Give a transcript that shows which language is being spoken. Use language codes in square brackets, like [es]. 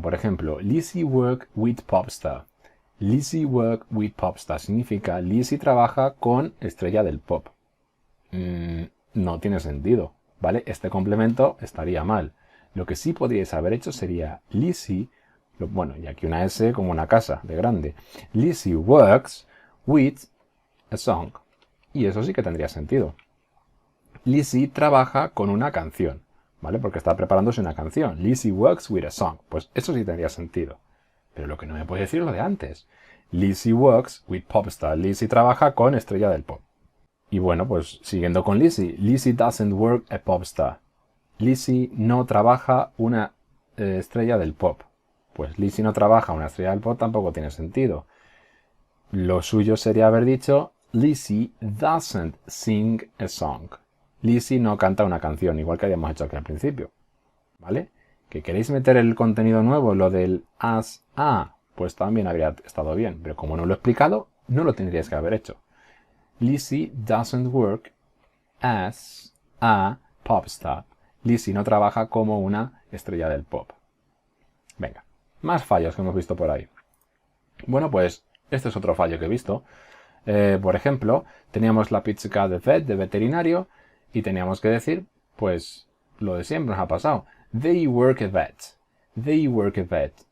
[es] Por ejemplo, [en] Lizzie work with popstar. Lizzie work with popstar [es] significa Lizzie trabaja con estrella del pop. No tiene sentido, ¿vale? Este complemento estaría mal. Lo que sí podríais haber hecho sería Lizzie, bueno, y aquí una S como una casa de grande. [en] Lizzie works with a song. [es] Y eso sí que tendría sentido. Lizzie trabaja con una canción, ¿vale? Porque está preparándose una canción. [en] Lizzie works with a song. [es] Pues eso sí tendría sentido. Pero lo que no me puede decir es lo de antes. [en] Lizzie works with popstar. [es] Lizzie trabaja con estrella del pop. Y bueno, pues siguiendo con Lizzie. [en] Lizzie doesn't work a popstar. [es] Lizzie no trabaja una estrella del pop. Pues Lizzie no trabaja una estrella del pop tampoco tiene sentido. Lo suyo sería haber dicho [en] Lizzie doesn't sing a song. [es] Lizzie no canta una canción, igual que habíamos hecho aquí al principio. ¿Vale? ¿Que queréis meter el contenido nuevo, lo del as a? Pues también habría estado bien. Pero como no lo he explicado, no lo tendríais que haber hecho. [en] Lizzie doesn't work as a pop star. [es] Lizzie no trabaja como una estrella del pop. Venga, más fallos que hemos visto por ahí. Bueno, pues este es otro fallo que he visto. Por ejemplo, teníamos la pizca de vet, de veterinario, y teníamos que decir, pues, lo de siempre nos ha pasado. [en] They work a vet. They work a vet.